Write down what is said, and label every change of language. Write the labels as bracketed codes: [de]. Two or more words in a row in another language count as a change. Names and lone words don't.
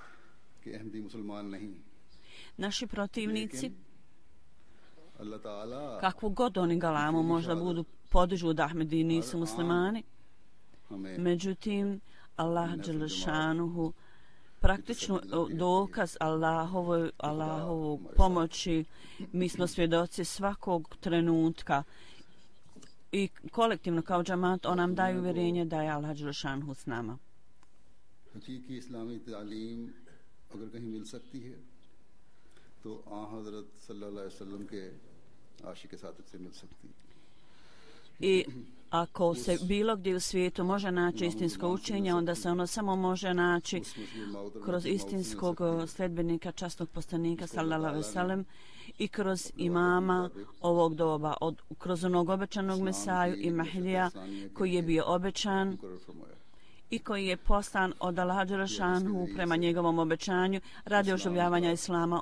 [bs] Naši protivnici, kakvu god oni galamu možda budu podižu da Ahmedi nisu muslimani, međutim Allah dželešanuhu praktično dokaz Allahovog pomoći, mi smo svjedoci svakog trenutka i kolektivno kao džamat on nam daje uvjerenje da je Allah dželešanuhu s nama. [ur] حقیقی اسلامی تعلیم اگر کہیں مل سکتی ہے تو حضرت [ar] صلى الله عليه وسلم [ur] کے عاشق صادق سے مل سکتی ہے. [bs] I ako se bilo gdje u svijetu može naći istinsko učenje, onda se ono samo može naći kroz istinskog sledbenika, časnog poslanika [ar] صلى الله عليه وسلم [bs] i kroz imama ovog doba, kroz onog obećanog Mesaju i Mahdija koji je bio obećan i koji je poslan od Allaha dželešanuhu prema njegovom obećanju radi oživljavanja islama.